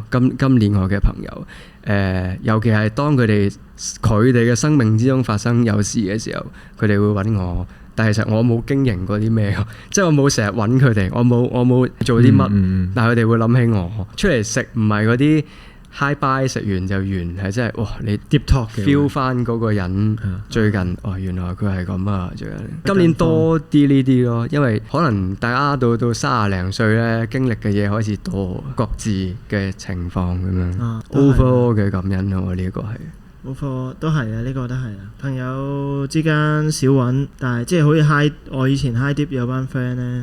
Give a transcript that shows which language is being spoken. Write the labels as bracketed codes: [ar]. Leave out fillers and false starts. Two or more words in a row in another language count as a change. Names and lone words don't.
[yue] 今年我嘅朋友，尤其係當佢哋嘅生命之中發生有事嘅時候，佢哋會揾我。但係其實我冇經營過啲咩，即係我冇成日揾佢哋，我冇做啲乜。但係佢哋會諗起我出嚟食，唔係嗰啲 [en] high bye [yue] 食完就完，係真係哇！你 [en] deep talk feel [yue] 翻嗰個人最近原來佢係咁啊！最近今年多啲呢啲咯，因為可能大家到30零歲咧，經歷嘅嘢開始多，各自嘅情況咁樣。overall 嘅感恩咯，呢個係。 overall 都係啊，呢個都係啊。朋友之間少揾，但係即係好似我以前 [en] high dip [yue] 有班 friend 咧。